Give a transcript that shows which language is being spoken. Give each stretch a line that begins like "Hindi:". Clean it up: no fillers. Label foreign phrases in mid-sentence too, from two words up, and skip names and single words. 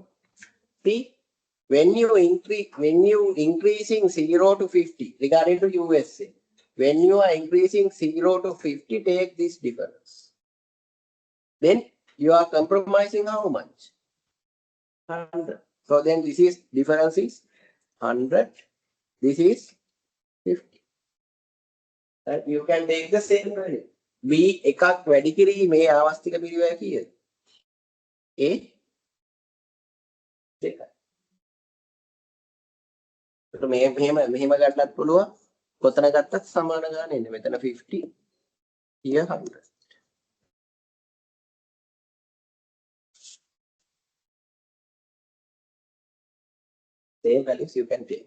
English: See, when you increasing 0 to 50 regarding to USA, when you are increasing 0 to 50, take this difference. Then you are compromising how much? 100. So then this is difference is 100. This is 50. And you can take the same value.
Sinhala: B එකක් වැඩි කිරීමේ ආවස්තික පිරිවැය කීයද? A දෙකයි. ඒකට මෙහෙම ගන්නත් පුළුවන්. කොතන ගත්තත් සමාන ගාන එන්නේ. මෙතන 50 here 100.
English: Same values you can take.